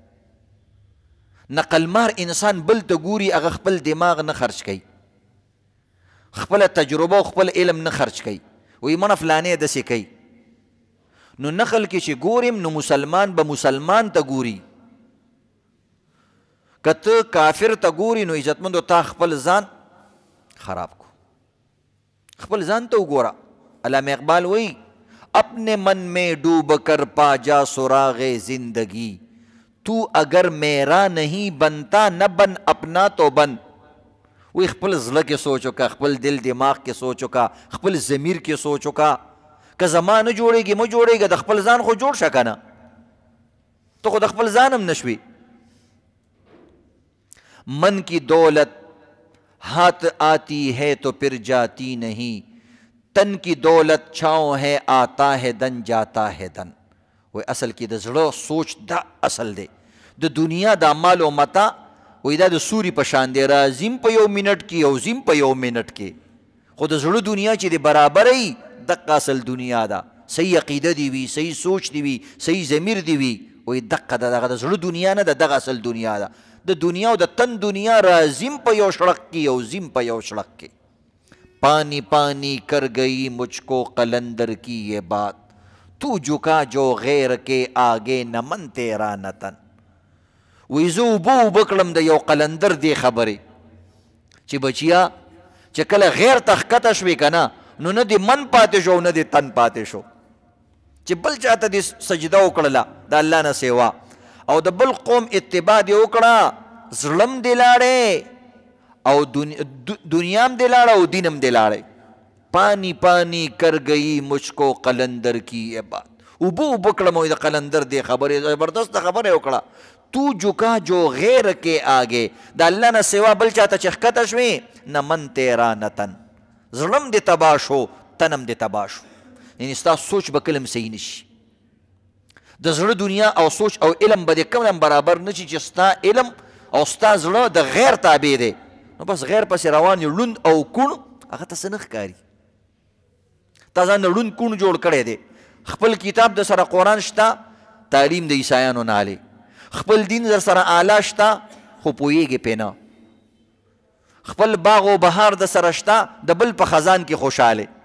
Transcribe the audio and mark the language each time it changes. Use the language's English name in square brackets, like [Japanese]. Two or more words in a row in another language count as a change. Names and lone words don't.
[Pashto] نقل مار انسان بل ته ګوري، هغه خپل دماغ نه خرچ کوي، خپله تجربه او خپل علم نه خرچ کوي، وایي مړه فلانې داسې کوي. نو نقل کې چې ګوریم نو مسلمان به مسلمان ته ګوري، که ته کافر ته ګوري نو عزتمندو تا خپل ځان خراب کو، خپل ځان ته وګوره. علامه اقبال وایي [Urdu] اپنے من میں ڈوب کر پا جا سراغ زندگی، تو اگر میرا نہیں بنتا نہ بن اپنا تو بن. [Pashto] وی خپل زړه کې سوچ وکړه، خپل دل دماغ کې سوچ وکړه، خپل ضمیر کې سوچ وکړه. که زما نه جوړېږي مه جوړېږه، د خپل ځان خو جوړ شه که نه، ته خو د خپل ځان هم نه شوې. [Urdu] من کی دولت ہاتھ آتی ہے تو پھر جاتی نہیں، تن کی دولت چھاؤں ہے آتا ہے دن جاتا ہے دن. [Pashto] وی اصل کې د زړه سوچ دا اصل دی. د دنیا دا مال و متا وی دا د سوري په شان دی، راځیم په یو منټ کې او ځیم په یو منټ کې. خو د زړه دنیا چې د برابرۍ دقه اصل دنیا ده. صحیح عقیده دی وي، صحیح سوچ دی وي، صحیح ضمیر دی وي، وی دقه دغه د زړه دنیا نه ده، دغه اصل دنیا ده. د دنیا او د تن دنیا راځیم په یو شړق کې او ځیم په یو شړق کې. [Urdu] پانی پانی کر گئی مجھ کو قلندر کی یہ بات، تو جھکا جو غیر کے آگے نہ من تیرا نہ تن. [Pashto] وی زه اوبه اوبه کړم د یو قلندر دې خبرې چې بچیا چې کله غیر ته ښکته شوې که نه، نو نه دې من پاتې شو نه دې تن پاتې شو. چې بل چاته دې سجده وکړله د الله نه سوا او د بل قوم اتباع دې وکړه زړم دې لاړې او دنیا هم دې لاړه او دین هم دې لاړې [Urdu] پانی پانی کر گئی مجھ کو قلندر کی یہ بات [Pashto] اوبو اوبو کړم د قلندر دې خبرې زبردست خبرې وکړه [Urdu] تو جھکا جو غیر کے آگے [Pashto] د الله نه سوا بل چاته چې ښکته شوې [Urdu] نه من تیرا نه تن [Pashto] زړم دې تباه شو تنم دې تباه شو یعنې ستا سوچ به کله هم صحیح نشي د زړه دنیا او سوچ او علم به دې کوم برابر نشي چې ستا علم او ستا زړه د غیر تابع دی نو بس غیر پسې روان یو لوند او کوڼ هغه ته څه نه ښکاري تا ځان لوند کوڼ جوړ کړی دی خپل کتاب د سره قرآن شته تعلیم د عیسایانو نه الی خپل دین در سره اعلی شته خو پوهیږي پې نه خپل باغ و بهار د سره شته د بل په خزان کې خوشحاله